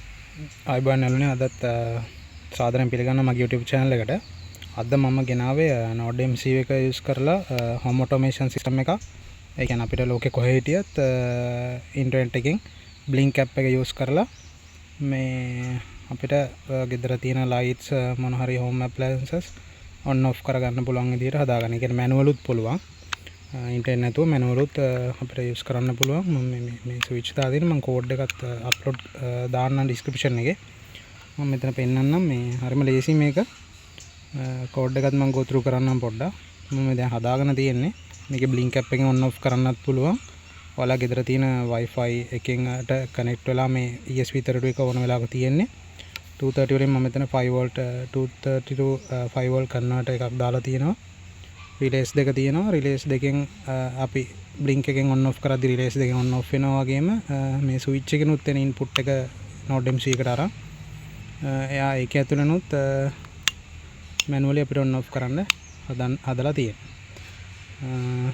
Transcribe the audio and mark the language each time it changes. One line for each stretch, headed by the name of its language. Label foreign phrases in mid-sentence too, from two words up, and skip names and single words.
Sinhala: ආයිබෝන් නැලුනේ අදත් සාදරයෙන් පිළිගන්න මගේ YouTube channel එකට. අද මම ගෙනාවේ Node MCU එක use කරලා
English: home automation system
Sinhala: එකක්. ඒ කියන්නේ අපිට ලෝකේ කොහේ හිටියත් internet එකෙන් blink app එක use කරලා මේ අපිට ගෙදර තියෙන lights මොන හරි
English: home appliances on off
Sinhala: කරගන්න පුළුවන් විදිහට හදාගන්න. ඒ කියන්නේ manual උත් පුළුවන්. ඉන්ටර්නෙට් නැතුව manual උත් අපිට use කරන්න පුළුවන්. මම මේ switch දාලා දෙන්න මම code එකත් upload දාන්න description එකේ. මම මෙතන පෙන්නන්නම් මේ හරිම ලේසි මේක. code එකත් මම
English: go through
Sinhala: කරන්නම් පොඩ්ඩක්. මම දැන් හදාගෙන තියෙන්නේ. මේකේ blink app එකෙන්
English: on off
Sinhala: කරන්නත් පුළුවන්. ඔයාලා ගෙදර තියෙන wifi එකෙන්ට connect වෙලා මේ ESP32 එක ඕන වෙලාවක තියෙන්නේ. 230 වලින් මම මෙතන
English: 5 volt 230 to 5 volt converter
Sinhala: එකක් දාලා තියෙනවා. රිලේස් දෙක තියෙනවා. රිලේස් දෙකෙන් අපි බ්ලින්ක් එකෙන්
English: on off
Sinhala: කරද්දි රිලේස් දෙකෙන්
English: on off
Sinhala: වෙනවා වගේම මේ ස්විච් එකෙනුත් එන ඉන්පුට් එක Node MCU එකට අරන් එයා ඒක ඇතුළෙනුත් මැනුවලි අපිට
English: on off
Sinhala: කරන්න හදලා තියෙනවා.